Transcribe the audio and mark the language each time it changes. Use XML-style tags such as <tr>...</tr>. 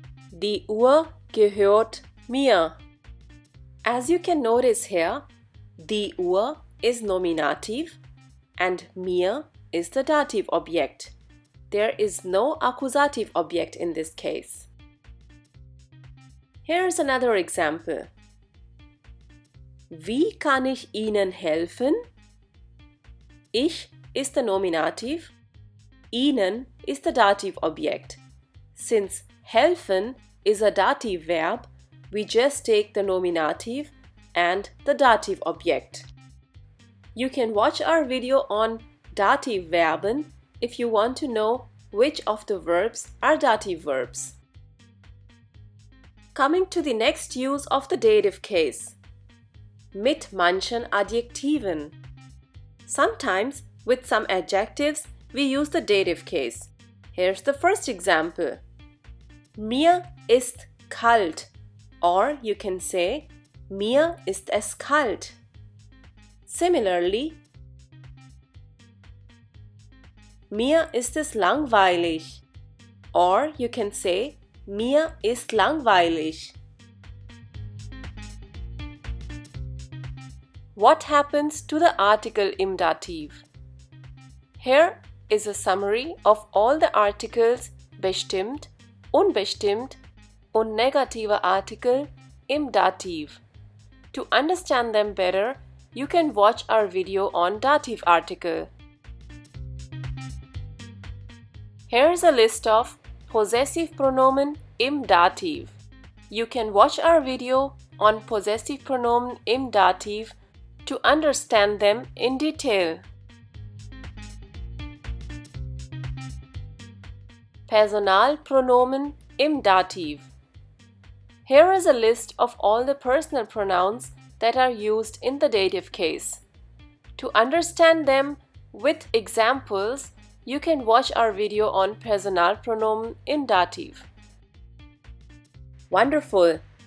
<de>Die Uhr gehört mir.</de> <en>As you can notice here, die Uhr is nominative and mir is the dative object. There is no accusative object in this case. Here's another example.</en> <de>Wie kann ich Ihnen helfen? Ich ist</de> <en>the nominative,</en> <de>Ihnen</de> <en>is the dative object. Since helfen is a dative verb, we just take the nominative and the dative object. You can watch our video on dative Verben if you want to know which of the verbs are dative verbs. Coming to the next use of the dative case.</en> <de>Mit manchen Adjektiven.</de> <en>Sometimes with some adjectives we use the dative case. Here's the first example.</en> <de>Mir ist kalt,</de> <en>or you can say</en> <de>mir ist es kalt.</de> <en>Similarly,</en> <de>mir ist es langweilig,</de> <en>or you can say</en> <de>mir ist langweilig.</de> <en>What happens to the article im Dativ? Here is a summary of all the articles</en> <de>bestimmt, unbestimmt und negative Artikel im Dativ.</de> <en>To understand them better, you can watch our video on dative article. Here's a list of possessive pronomen im Dativ. You can watch our video on possessive pronomen im Dativ to understand them in detail.</en> <de>Personalpronomen im Dativ.</de> <en>Here is a list of all the personal pronouns that are used in the dative case. To understand them with examples, you can watch our video on Personalpronomen im Dativ. Wonderful!</en>